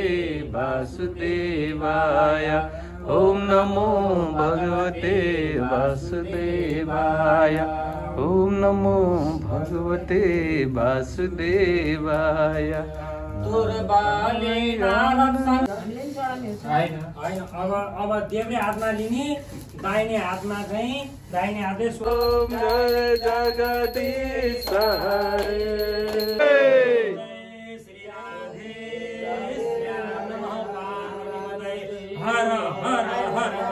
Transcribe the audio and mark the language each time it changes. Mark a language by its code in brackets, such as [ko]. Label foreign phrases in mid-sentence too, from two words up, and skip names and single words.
[sa] वासुदेवाय ओम नमो भगवते वासुदेवाय ओम नमो भगवते वासुदेवाय [ne] अब देब्रे हातमा लिने दाहिने हातमा चाहिँ दाहिने हातले [sa] ओम जय जगदीश हरे श्री राधे श्री राम नमः पार्वती हर हर हर